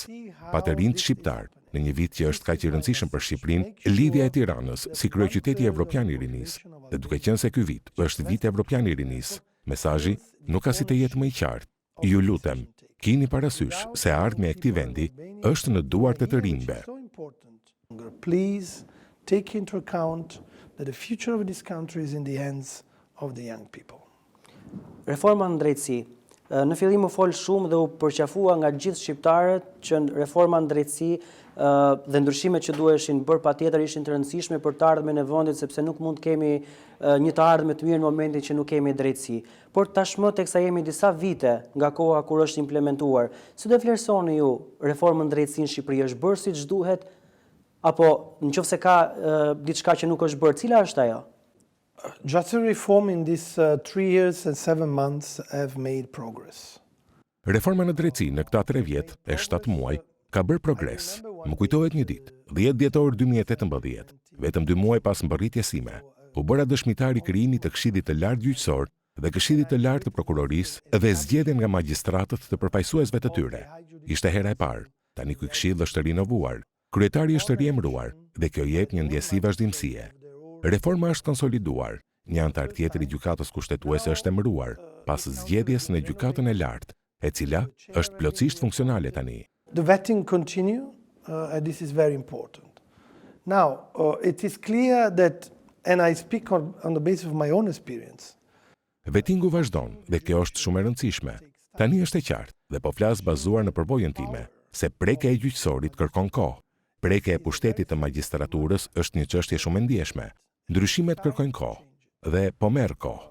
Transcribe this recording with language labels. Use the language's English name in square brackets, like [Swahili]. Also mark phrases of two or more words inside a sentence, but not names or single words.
[Albanian] Pa të rinjt shqiptar, në një vit që është kaq i rëndësishëm për Shqipërinë, lidhja e Tiranës si kryeqyteti evropian i rinisë. Dhe duke qenë se ky vit është vit evropian i rinisë, mesazhi nuk ka si të jetë më i qartë. Ju lutem, kini parasysh se ardhmja e këtij vendi është në duart e të rinjve. [English] Please take into account that the future of this country is in the hands of the young people. [Albanian] Reforma në drejtësi. Në fillim u fol shumë dhe u përqafua nga gjithë shqiptarët që reforma në drejtësi dhe ndryshimet që duheshin bërë patjetër ishin të rëndësishme për të ardhmen e vendit, sepse nuk mund të kemi një të ardhme të mirë në momentin që nuk kemi drejtësi. Por tashmë teksa jemi disa vite nga koha kur është implementuar, si do vlerësoni ju reformën në drejtësi në Shqipëri, është bërë siç duhet apo nëse ka diçka që nuk është bërë, cila është ajo? [English] Justice reform in these 3 years and 7 months have made progress. [Albanian] Reforma në drejtësi në këta 3 vjet e 7 muaj ka bërë progres. Më kujtohet një ditë, 10 dhjetor 2018, vetëm 2 muaj pas mbërritjes sime, u bëra dëshmitar i krijimit të Këshillit të Lartë Gjyqësor dhe Këshillit të Lartë të Prokurorisë dhe zgjedhjen nga magjistratët të përfaqësuesve të tyre. Ishte hera e parë. Tani ky këshill është rinovuar. Kryetari është riemëruar dhe kjo jep një ndjesi vazhdimësie. Reforma është konsoliduar, një antar tjetër i gjykatës kushtetuese është emëruar pas zgjedhjes në gjykatën e lartë, e cila është plotësisht funksionale tani. [English] The vetting continue, and this is very important. Now, it is clear that, and I speak on the basis of my own experience. [Albanian] Vetingu vazhdon dhe kjo është shumë e rëndësishme. Tani është e qartë dhe po flas bazuar në përvojën time, se prekja e gjyqësorit kërkon kohë. Prekja e pushtetit të magjistraturës është një çështje shumë e ndjeshme. Ndryshimet kërkojnë kohë dhe po merr kohë.